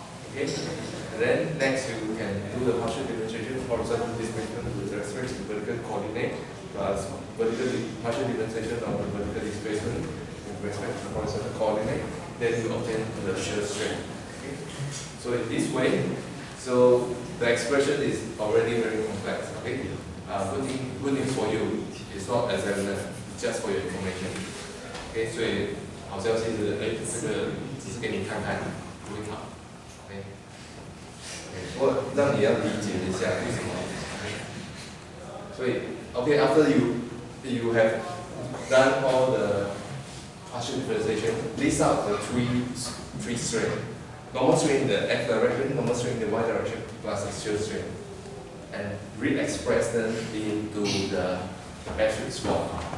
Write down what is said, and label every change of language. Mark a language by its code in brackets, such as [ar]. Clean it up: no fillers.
[en] Okay? And then next you can do the partial differentiation of horizontal displacement with respect to vertical coordinate plus partial differentiation of the vertical displacement with respect to horizontal coordinate. Then you obtain the shear strain. Okay? So in this way, so the expression is already very complex. Okay? Good news for you, it's not examiner, it's just for your information. Okay? [zh] 所以好消息是，这个只是给你看看，不会考。 OK？我让你要理解一下为什么。所以 [en] OK after you have done all the partial differentiation, list out the three strain. Normal strain in the x direction, normal strain in the y direction, plus the shear strain. And re-express them into the matrix form.